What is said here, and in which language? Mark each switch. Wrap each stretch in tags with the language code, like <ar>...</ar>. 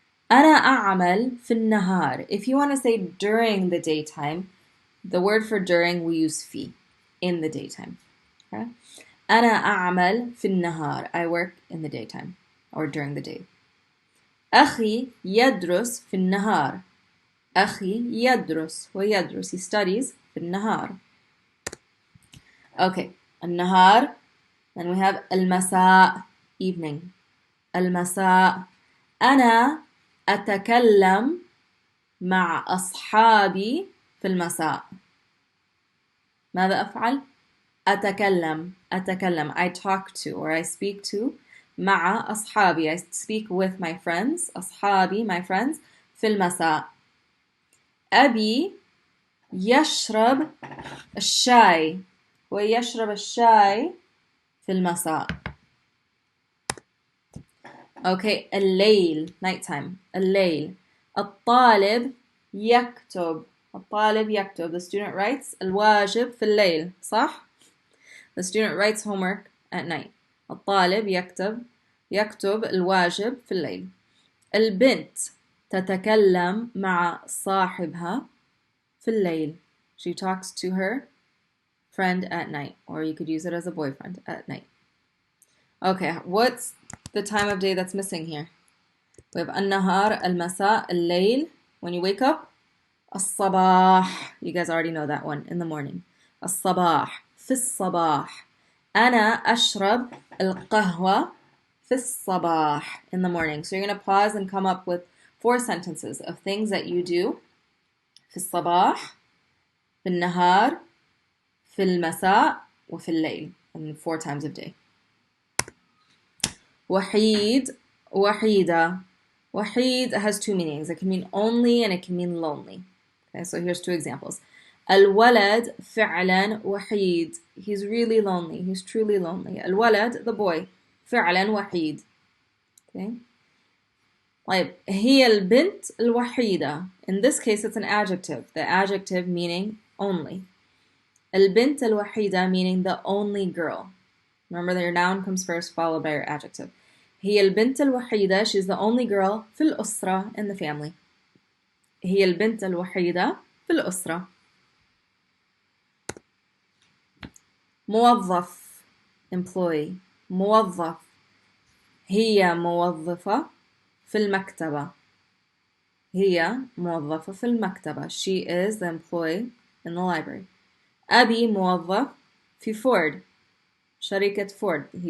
<ar>أنا أعمل في النهار.</ar> <en>If you want to say during the daytime, the word for during we use</en> <ar>في,</ar> <en>in the daytime.</en> <ar>Okay? أنا أعمل في النهار.</ar> <en>I work in the daytime or during the day.</en> <ar>أخي يدرس في النهار. أخي يدرس ويدرس,</ar> <en>he studies</en> <ar>في النهار.</ar> <en>Okay, النهار. Then we have المساء, evening.</en> <ar>المساء. أنا أتكلم مع أصحابي في المساء. ماذا أفعل؟ أتكلم.</ar> <en>I talk to or I speak to.</en> <ar>مع أصحابي,</ar> <en>I speak with my friends. أصحابي, my friends.</en> <ar>في المساء. أبي يشرب الشاي. ويشرب الشاي في المساء.</ar> <en>Okay, الليل, nighttime.</en> <ar>الليل. الطالب يكتب. الطالب يكتب.</ar> <en>The student writes</en> <ar>الواجب في الليل. صح?</ar> <en>The student writes homework at night.</en> <ar>الطالب يكتب الواجب في الليل. البنت تتكلم مع صاحبها في الليل.</ar> <en>She talks to her friend at night, or you could use it as a boyfriend at night. Okay, what's the time of day that's missing here? We have النهار, المساء, الليل. When you wake up, الصباح. You guys already know that one, in the morning.</en> <ar>الصباح, في الصباح. أنا أشرب القهوة في الصباح,</ar> <en>in the morning. So you're going to pause and come up with 4 sentences of things that you do</en> <ar>في الصباح, في النهار, في المساء, وفي الليل,</ar> <en>and 4 times of day.</en> <ar>وحيد, وحيدة.</ar> <en>وحيد has 2 meanings. It can mean only and it can mean lonely. Okay, so here's 2 examples.</en> <ar>الولد فعلا وحيد.</ar> <en>He's really lonely. He's truly lonely.</en> <ar>الولد,</ar> <en>the boy,</en> <ar>فعلا وحيد. Okay. طيب, هي البنت الوحيدة.</ar> <en>In this case, it's an adjective. The adjective meaning only.</en> <ar>البنت الوحيدة</ar> <en>meaning the only girl. Remember that your noun comes first, followed by your adjective.</en> <ar>هي البنت الوحيدة.</ar> <en>She's the only girl</en> <ar>في الأسرة,</ar> <en>in the family.</en> <ar>هي البنت الوحيدة في الأسرة. موظف, employee. موظف. هي موظفة في المكتبة. هي موظفة في المكتبة.</ar> <en>She is the employee in the library.</en> <ar>أبي موظف في فورد. شركة فورد.</ar>